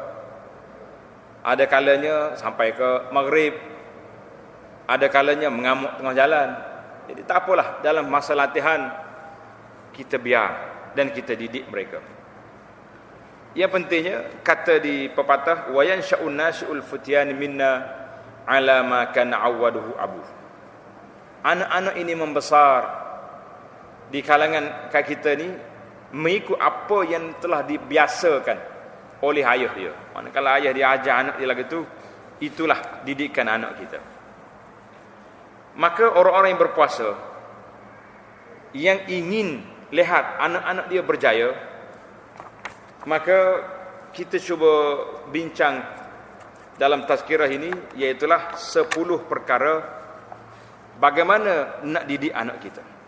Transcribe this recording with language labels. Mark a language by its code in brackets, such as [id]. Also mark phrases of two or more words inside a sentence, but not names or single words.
[ms] Ada kalanya sampai ke maghrib, ada kalanya mengamuk tengah jalan. Jadi tak apalah, dalam masa latihan kita biar dan kita didik mereka. Yang pentingnya, kata di pepatah, [ar] وينشأ ناشئ الفتيان منا على ما كان عوده أبوه. [ms] Anak-anak ini membesar di kalangan kita ni mengikut apa yang telah dibiasakan oleh ayah dia. Manakala ayah dia ajar anak dia lagu tu, itulah didikan anak kita. Maka orang-orang yang berpuasa, yang ingin lihat anak-anak dia berjaya, maka kita cuba bincang dalam tazkirah ini, iaitulah 10 perkara bagaimana nak didik anak kita.